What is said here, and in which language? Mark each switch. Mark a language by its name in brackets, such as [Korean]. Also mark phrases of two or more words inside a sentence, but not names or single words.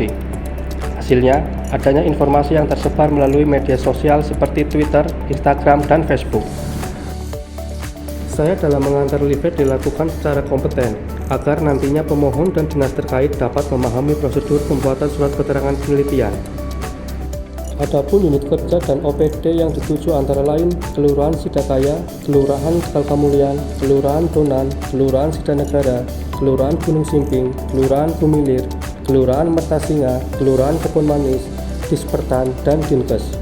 [Indonesian] Hasilnya, adanya informasi yang tersebar melalui media sosial seperti Twitter, Instagram, dan Facebook. Saya dalam mengantar leaflet dilakukan secara kompeten, agar nantinya pemohon dan dinas terkait dapat memahami prosedur pembuatan surat keterangan penelitian. Adapun unit kerja dan OPD yang dituju antara lain Kelurahan Sidakaya, Kelurahan Tegalkamulian, Kelurahan Donan, Kelurahan Sidanegara, Kelurahan Gunung Simping, Kelurahan Bumilir, Kelurahan Mertasinga, Kelurahan Kebon Manis, Dispertan, dan Dinkes.